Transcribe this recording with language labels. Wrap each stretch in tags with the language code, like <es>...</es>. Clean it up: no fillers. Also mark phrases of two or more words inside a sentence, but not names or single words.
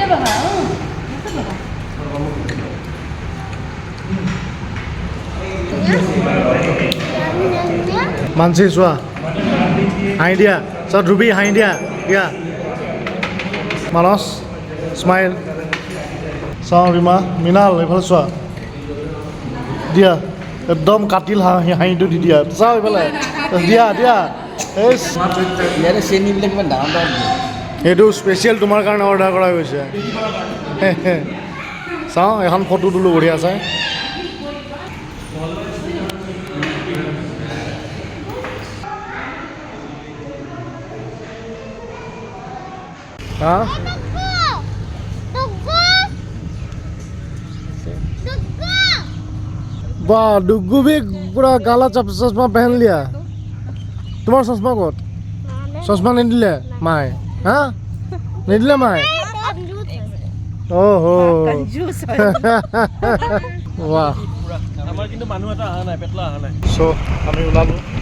<as>মানসি চোৱা হাঁহি দিয়া চোৱা ধ্ৰুৱী হাঁহি দিয়া দিয়া মানস স্মাইল চাওঁ ৰীমা মৃণাল এইফালে চোৱা দিয়া একদম কাটিল হাঁহিটো দি দিয়া চাওঁ এইফালে দিয়া দিয়া এই ইয়াৰে চেনীবিলাক কিমান ডাঙৰ ডাঙৰ এইটো স্পেচিয়েল তোমাৰ কাৰণে অৰ্ডাৰ কৰা গৈছে চাওঁ এখন ফটো তোলোঁ বঢ়িয়া চাই</as> <hi>हाँ वाह डुग्गू भी पूरा काला चश्मा पहन लिया तुम्हारा चश्मा कत चश्मा नहीं दिले माए हाँ नहीं दिले माए ओहो वाह</hi> <as>আমাৰ কিন্তু মানুহ এটা আহা নাই পেটলা আহা নাই সো আমি ওলালো</as>